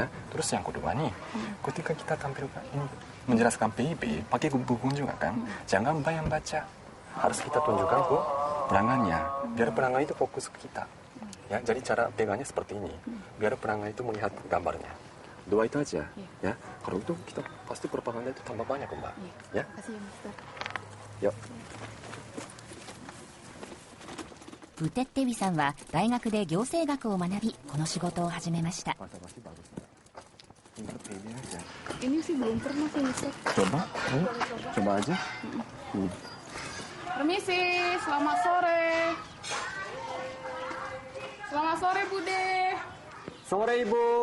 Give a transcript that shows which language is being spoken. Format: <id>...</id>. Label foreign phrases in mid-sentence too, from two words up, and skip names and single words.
<id>Terus yang kedua nih, ketika kita tampilkan ini menjelaskan PIP pakai buku kunjungan kan, jangan bayang baca, harus kita tunjukkan ke pelanggannya, biar pelanggan itu fokus ke kita. Ya, jadi cara pegangnya seperti ini, biar pelanggan itu melihat gambarnya. Dua itu aja, ya. Kalau itu kita pasti propaganda itu tambah banyak, Mbak. Ya. Kasih ya, Mister. Yuk.</id> <ja>ウテッテビさんは大学で行政学を学び、この仕事を始めました。</ja> <id>Pasti bagus. Tinggal pilih aja. Ini sih belum pernah sih Mister. Coba, coba aja. Permisi, selamat sore. Selamat sore Bude. Sore Ibu.</id>